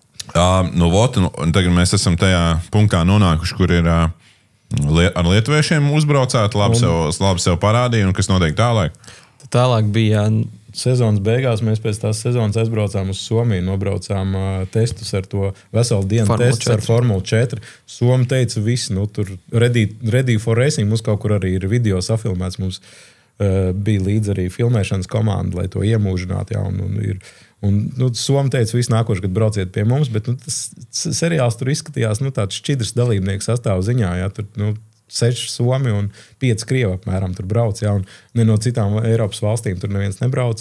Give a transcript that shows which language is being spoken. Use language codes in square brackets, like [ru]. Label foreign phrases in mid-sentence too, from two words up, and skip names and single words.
[lv] Tagad mēs esam tajā punktā nonākuši, kur ir ar lietuviešiem uzbraucāt, labi sev parādīja, un kas notiek tālāk? Tālāk bija... Sezonas beigās mēs pēc tās sezonas aizbraucām uz Somiju, nobraucām testus ar to veselu dienu testus ar Formula 4. Somi teica visi, tur [en] ready for racing, [lv] mums kaut kur arī ir video safilmēts, mums bija līdz arī filmēšanas komanda, lai to iemūžinātu, jā, Somi teica, visi nākoši, kad brauciet pie mums, bet tas seriāls tur izskatījās, tāds šķidrs dalībnieku sastāvu ziņā, jā, tur, 6 Somi un 5 Krievi apmēram tur brauc, jā, un ne no citām Eiropas valstīm tur neviens nebrauc.